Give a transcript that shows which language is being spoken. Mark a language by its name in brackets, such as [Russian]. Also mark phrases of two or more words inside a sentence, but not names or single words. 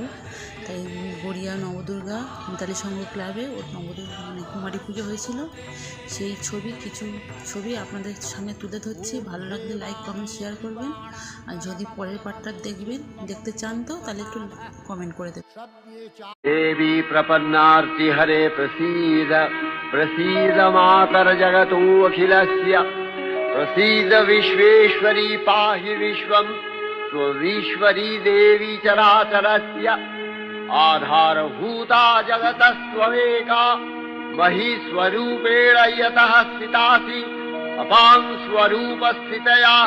[Bangla] তাই গড়িয়া নবদুর্গা মিতালি সংঘ ক্লাবে ওর নবদুর্গা কুমারী পুজো হয়েছিল, সেই কিছু ছবি আপনাদের সামনে তুলে ধরছি। ভালো লাগলে লাইক কমেন্ট শেয়ার করবেন, আর যদি পরের পার্টটা দেখতে চান তো তাহলে একটু কমেন্ট করে দেবেন। [Sanskrit] देवी प्रपन्नार्ति हरे प्रसीद प्रसीद मातर जगतो अखिलस्य प्रसीद विश्वेश्वरी पाहि विश्वम् स्वविश्वरी देवी चराचरस्य आधारभूता जगतस्त्वमेका महीस्वरूपेण यतः स्थितासि अपां स्वरूपस्थितया